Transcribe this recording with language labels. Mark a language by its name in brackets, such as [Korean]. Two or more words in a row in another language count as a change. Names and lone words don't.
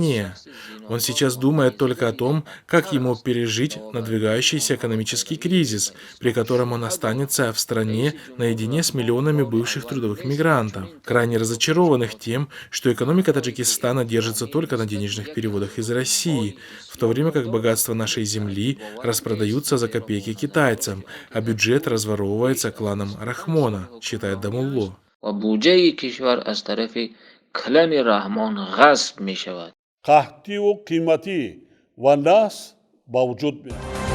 [Russian] Он Он сейчас думает только о том, как ему пережить надвигающийся экономический кризис, при котором он останется в стране наедине с миллионами бывших трудовых мигрантов, крайне разочарованных тем, что экономика Таджикистана держится только на денежных переводах из России, в то время как богатства нашей земли распродаются за копейки китайцам, а бюджет разворовывается кланом Рахмона, считает Дамулло. [Tajik] و بودجه کشور از طرف کلن رحمان غصب می شود. قحطی و قیمتی و نقص با وجود میاد.